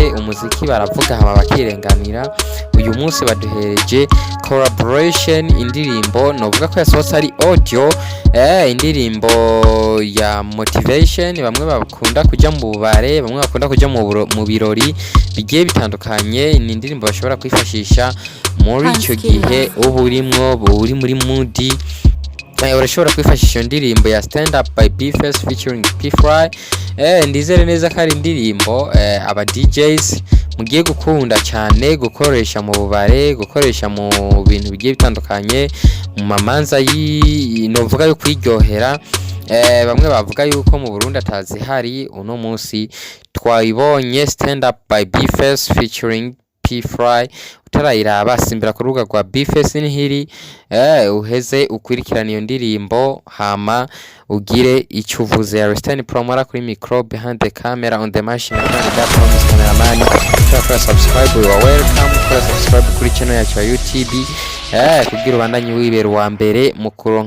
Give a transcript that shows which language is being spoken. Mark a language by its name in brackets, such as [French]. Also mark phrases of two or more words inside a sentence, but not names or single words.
[Rundi] Umuziki baravuga hama bakirenganira. Uyu munsi baduhereje collaboration, indirimbo novuga ko yasohotse ari audio, indirimbo ya motivation. Bamwe bakunda kujya mu bubare, bamwe bakunda kujya mu birori bigiye bitandukanye. Ni indirimbo bashobora kwifashisha muri icyo gihe uba urimo uri muri mood. Urashobora kwifashisha indirimbo ya stand up by bface featuring pfla. Ndizere neza ko ari indirimbo aba DJs mugiye gukunda cyane gukoresha mu bubare, gukoresha mu bintu bigiye bitandukanye, mu mamanza novuga yo kwiryohera. Bamwe bavuga yuko mu Burundi atazihari, uno munsi twayibonye stand up by bface featuring pfla. Utarayiraba simbira ku rubuga rwa bface nihiri, uheze ukurikirana iyo ndirimbo hama ugire icyo uvuze. Sten promora kuri micro, [English] behind the camera, on the machine, and the promise cameraman. Subscribe, you are welcome. [Rundi] Subscribe kuri channel yacu ya YouTube kugira ubandanye wibera wa mbere mu